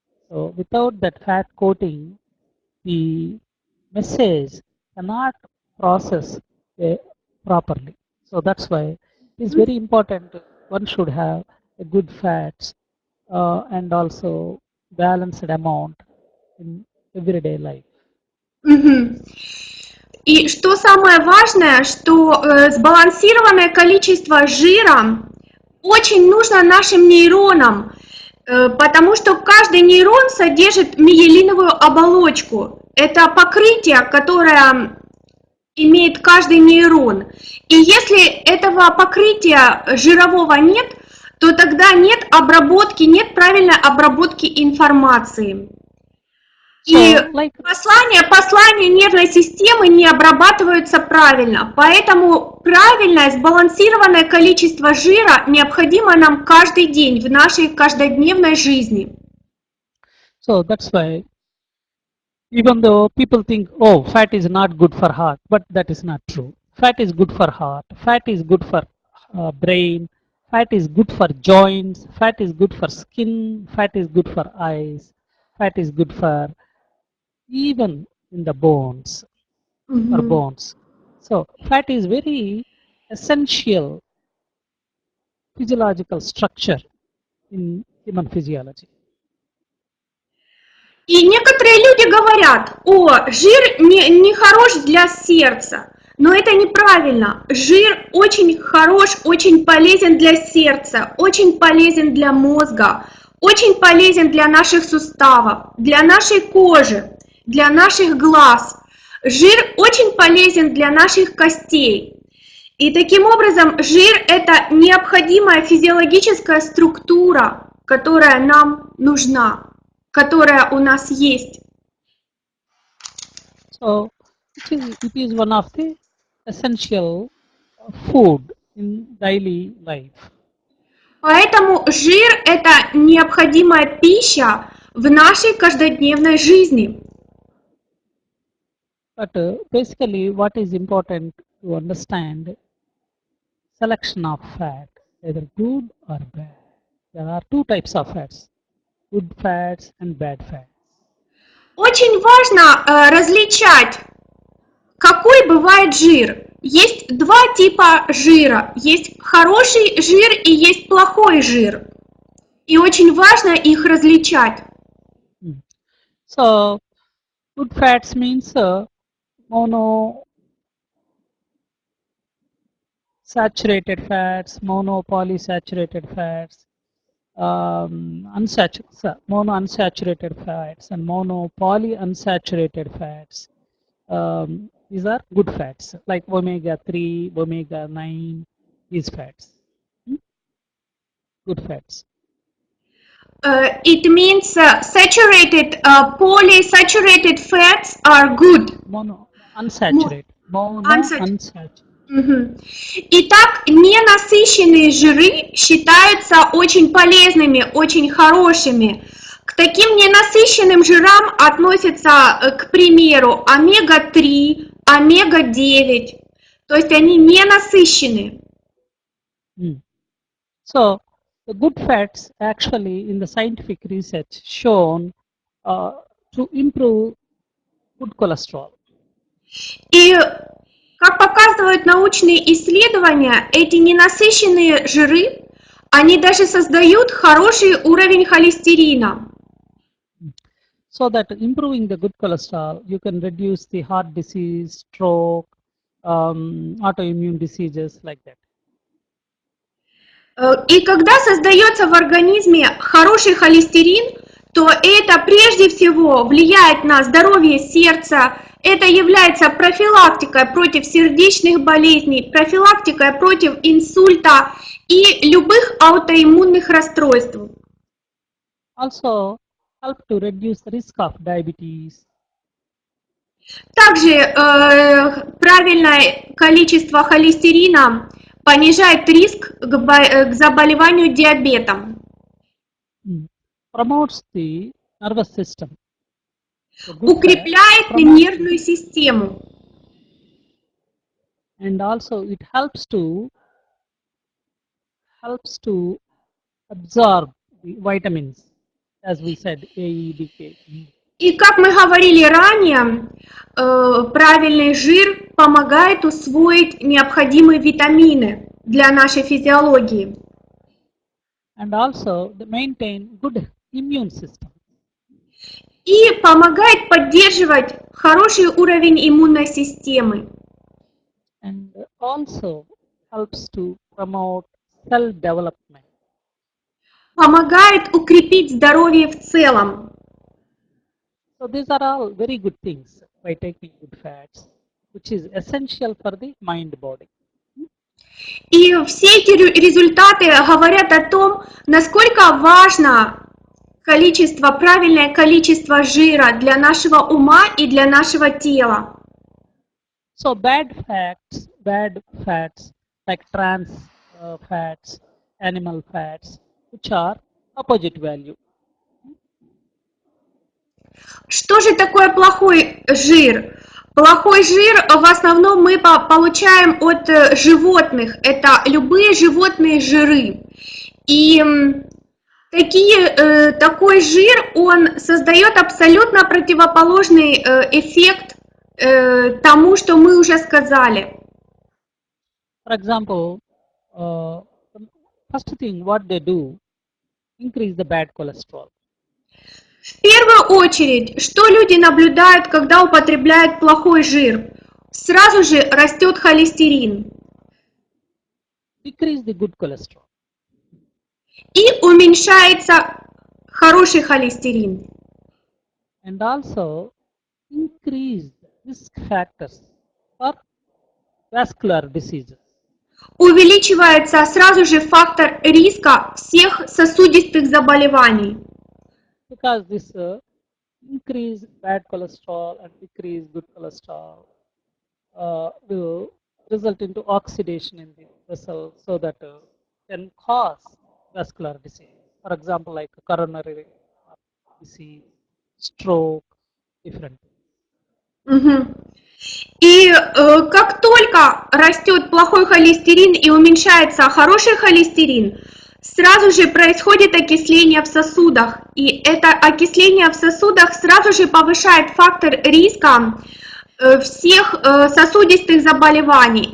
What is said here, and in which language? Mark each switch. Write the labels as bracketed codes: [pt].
[en] So without that fat coating, the message cannot process properly. So that's why it is very important. One should have a good fats and also balanced amount in everyday life. [ru] И что самое важное, что сбалансированное количество жира очень нужно нашим нейронам, потому что каждый нейрон содержит миелиновую оболочку. Это покрытие, которое имеет каждый нейрон. И если этого покрытия жирового нет, то тогда нет правильной обработки информации. И послания нервной системы не обрабатываются правильно. Поэтому правильное сбалансированное количество жира необходимо нам каждый день в нашей каждодневной жизни. [en] So that's why even though people think, oh, fat is not good for heart, but that is not true. Fat is good for heart, fat is good for brain, fat is good for joints, fat is good for skin, fat is good for eyes, fat is good for even in the bones, for bones. So fat is very essential physiological structure in human physiology. [ru] И некоторые люди говорят, жир не хорош для сердца. Но это неправильно. Жир очень хорош, очень полезен для сердца, очень полезен для мозга, очень полезен для наших суставов, для нашей кожи, для наших глаз. Жир очень полезен для наших костей. И таким образом жир – это необходимая физиологическая структура, которая нам нужна, которая у нас есть. [en] So it is one of the essential food in daily life. [ru] Поэтому жир – это необходимая пища в нашей каждодневной жизни. [en] But basically what is important to understand, selection of fat, either good or bad. There are two types of fats, good fats and bad fats. [ru] Очень важно различать, какой бывает жир. Есть два типа жира. Есть хороший жир и есть плохой жир. И очень важно их различать. [en] So, good fats means monosaturated fats, monopolyunsaturated fats, monounsaturated fats and monopolyunsaturated fats. These are good fats like omega-3, omega-9, these fats. Good fats. It means saturated, polysaturated fats are good. Unsaturated. Unsaturated. [ru] Итак, ненасыщенные жиры считаются очень полезными, очень хорошими. К таким ненасыщенным жирам относятся, к примеру, омега-3, омега-9. То есть они ненасыщенные. [en] So, the good fats actually in the scientific research shown to improve good cholesterol. [ru] И как показывают научные исследования, эти ненасыщенные жиры, они даже создают хороший уровень холестерина. [en] So that improving the good cholesterol, you can reduce the heart disease, stroke, autoimmune diseases like that. [ru] И когда создается в организме хороший холестерин, то это прежде всего влияет на здоровье сердца, это является профилактикой против сердечных болезней, профилактикой против инсульта и любых аутоиммунных расстройств. [en] Also help to reduce the risk of diabetes. [ru] Также правильное количество холестерина понижает риск к заболеванию диабетом. [en] Promotes the nervous system. [ru] Укрепляет нервную систему. [en] And also it helps to absorb the vitamins, as we said, A, E, D, K. [ru] И как мы говорили ранее, правильный жир помогает усвоить необходимые витамины для нашей физиологии. [en] And also they maintain good immune system. [ru] И помогает поддерживать хороший уровень иммунной системы. [en] And also helps to promote cell development. [ru] Помогает укрепить здоровье в целом. [en] So these are all very good things by taking good fats, which is essential for the mind-body. [ru] И все эти результаты говорят о том, насколько важно правильное количество жира для нашего ума и для нашего тела. [en] So bad fats like trans fats, animal fats, which are opposite value. [ru] Что же такое плохой жир? Плохой жир в основном мы получаем от животных. Это любые животные жиры. И такой жир, он создает абсолютно противоположный эффект тому, что мы уже сказали. [en] For example, first thing what they do, increase the bad cholesterol. [ru] В первую очередь, что люди наблюдают, когда употребляют плохой жир? С сразу же растет холестерин. [en] Decrease the good cholesterol. [ru] И уменьшается хороший холестерин. [en] And also increase risk factors for vascular diseases. [ru] Увеличивается сразу же фактор риска всех сосудистых заболеваний. [en] Because this increase bad cholesterol and decrease good cholesterol will result into oxidation in the vessel, so that can cause vascular disease. For example, like coronary disease, stroke, different things. Мгм. [ru] И как только растет плохой холестерин и уменьшается хороший холестерин, сразу же происходит окисление в сосудах. И это окисление в сосудах сразу же повышает фактор риска всех сосудистых заболеваний.